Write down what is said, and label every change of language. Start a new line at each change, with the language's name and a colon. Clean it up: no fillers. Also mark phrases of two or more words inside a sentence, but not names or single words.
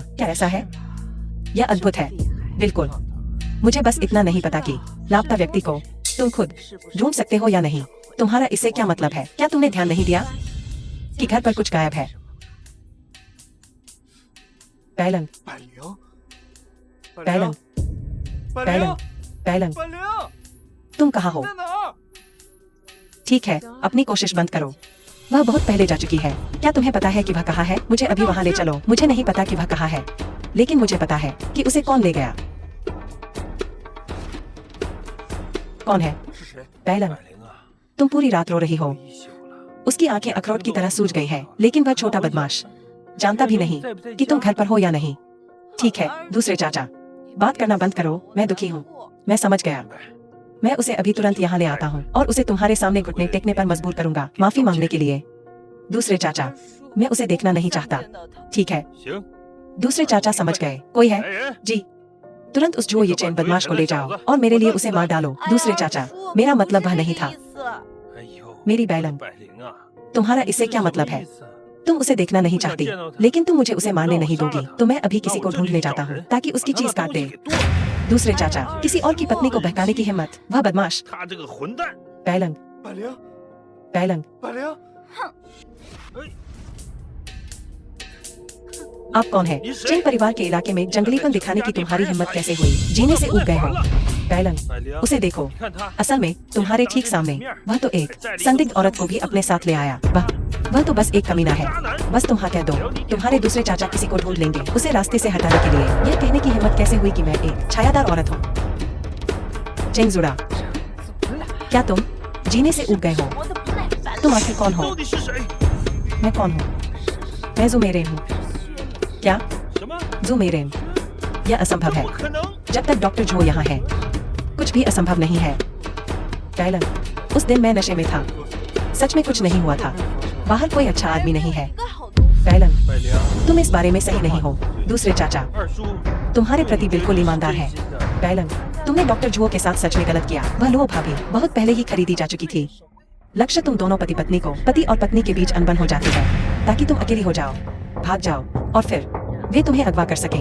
Hindi: क्या ऐसा है? यह अद्भुत है। बिल्कुल। मुझे बस इतना नहीं पता कि लापता व्यक्ति को तुम खुद ढूंढ सकते हो या नहीं। तुम्हारा इससे क्या मतलब है? क्या तुमने ध्यान नहीं दिया कि घर पर कुछ गायब है? पैलंग,
Chinese: 百灵，
Hindi: पैलंग,
Chinese: 百
Hindi: पैलंग,
Chinese: 灵，
Hindi: पैलंग,
Chinese: 百灵，
Hindi: तुम कहाँ हो?
Chinese: 在哪儿？
Hindi: ठीक है, अपनी कोशिश बंद करो। वह बहुत पहले जा चुकी है। क्या तुम्हें पता है कि वह कहाँ है? मुझे अभी वहाँ ले चलो। मुझे नहीं पता कि वह कहाँ है, लेकिन मुझे पता है कि उसे कौन ले गया। कौन है?
Chinese: 是谁？
Hindi: पैलंग,
Chinese: 百灵啊，
Hindi: तुम पूरी रात रो रही हो।
Chinese: 一宿了。
Hindi: उसकी आंखें अखरोट की तरह सूज गई हैं, लेकिन वह छोटा बदमाश जानता भी नहीं कि तुम घर पर हो या नहीं। ठीक है, दूसरे चाचा, बात करना बंद करो। मैं दुखी हूँ। मैं समझ गया। मैं उसे अभी तुरंत यहाँ ले आता हूँ और उसे तुम्हारे सामने घुटने टेकने पर मजबूर करूंगा माफी मांगने के लिए। दूसरे चाचा, मैं उसे देखना नहीं चाहता। ठीक है।
Chinese: 行，
Hindi: दूसरे चाचा समझ गए। कोई है?
Chinese: 来人，
Hindi: जी। तुरंत उस जुओ ये चैन बदमाश को ले जाओ और मेरे लिए उसे मार डालो।
Chinese: 哎呀
Hindi: दूसरे चाचा,
Chinese: 叔
Hindi: मेरा
Chinese: 不
Hindi: मतलब
Chinese: 是
Hindi: वह
Chinese: 这
Hindi: नहीं
Chinese: 个
Hindi: था।
Chinese: 意思哎呦，
Hindi: मेरी बैलन,
Chinese: 百灵啊，
Hindi: तुम्हारा इससे क्या मतलब है? तुम उसे देखना नहीं चाहती, लेकिन तुम मुझे उसे मारने नहीं दोगी, तो मैं अभी किसी को ढूंढने जाता हूँ ताकि उसकी चीज काट दे। दूसरे चाचा, किसी और की पत्नी को बहकाने की हिम्मत, वह बदमाश।
Chinese: 他这个混蛋，
Hindi: बैलंग,
Chinese: 百灵，
Hindi: बैलंग,
Chinese: 百灵，
Hindi: आप कौन है? चेंग परिवार के इलाके में जंगलीपन दिखाने की तुम्हारी हिम्मत कैसे हुई? जीने से उब गए हो। बैलंग, 百灵， उसे देखो।
Chinese: 你看他，
Hindi: असल में तुम्हारे ठीक सामने वह तो एक संदिग्ध औरत को भी अपने साथ ले आया। वह तो बस एक कमीना है। बस तुम हाँ कह दो, तुम्हारे दूसरे चाचा किसी को ढूंढ लेंगे उसे रास्ते से हटाने के लिए। यह कहने की हिम्मत कैसे हुई कि मैं एक छायादार औरत हूँ? चेंग जुड़ा, क्या तुम जीने से उब गए हो?
Chinese: 我的不耐烦
Hindi: तुम आखिर कौन हो?
Chinese: 到底是谁？
Hindi: मैं कौन हूँ? मैं ज़ुमेरेन हूँ। क्या?
Chinese: 什么？
Hindi: ज़ुमेरेन? यह असंभव
Chinese: 不
Hindi: है।
Chinese: 可能！
Hindi: जब तक डॉक्टर जो यहाँ है, कुछ भी असंभव नहीं है। बैलन, उस दिन मैं नशे में था। सच में कुछ नहीं हुआ था। बाहर कोई अच्छा आदमी नहीं है।
Chinese: 应该好东西
Hindi: बैलन,
Chinese: 百灵，
Hindi: तुम इस बारे में सही नहीं हो। दूसरे चाचा,
Chinese: 二叔，
Hindi: तुम्हारे प्रति बिल्कुल ईमानदार है।
Chinese: 真心的
Hindi: बैलन, तुमने डॉक्टर जुओ के साथ सच में गलत किया। वह लो भाभी बहुत पहले ही खरीदी जा चुकी थी। लक्ष्य तुम दोनों पति पत्नी को पति और पत्नी के बीच अनबन हो जाती है ताकि तुम अकेली हो जाओ, भाग जाओ और फिर वे तुम्हें अगवा कर सकें।